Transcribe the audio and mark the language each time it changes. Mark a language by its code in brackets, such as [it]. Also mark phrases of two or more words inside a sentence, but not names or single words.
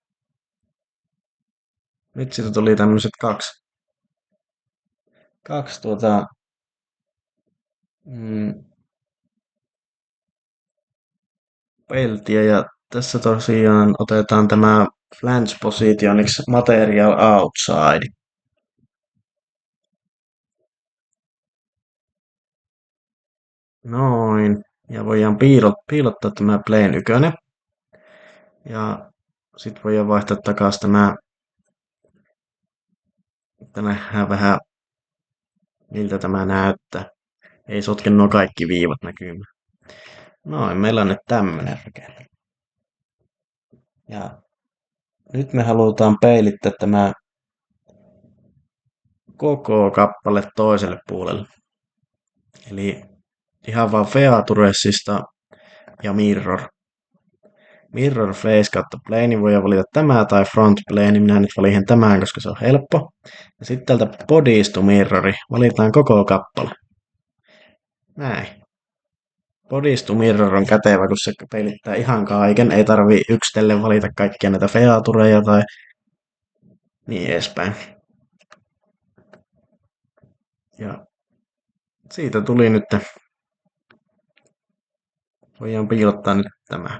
[fi] Nyt siitä tuli tämmöiset kaksi peltiä. Ja tässä tosiaan otetaan tämä [en] flange positioniksi material outside. [fi] Noin. Ja voidaan piilottaa tämä plane 1. Ja sitten voidaan vaihtaa takaisin tämä, että nähdään vähän miltä tämä näyttää. Ei sotke nuo kaikki viivat näkymään. Noin, meillä on nyt tämmönen rakenne. Ja nyt me halutaan peilittää tämä koko kappale toiselle puolelle. Eli ihan vaan featuressista ja mirror. [en] Mirror face [fi] kautta plane, voi valita tämä tai [en] front plane. [fi] Minä nyt valitsen tämän, koska se on helppo. Ja sitten täältä [en] bodies to mirrori [fi] valitaan koko kappale. Näin. [en] Bodies to mirror [fi] on kätevä, kun se peilittää ihan kaiken. Ei tarvi yksitellen valita kaikkia näitä featureja tai niin edespäin. Ja siitä tuli nyt, voidaan piilottaa nyt tämä.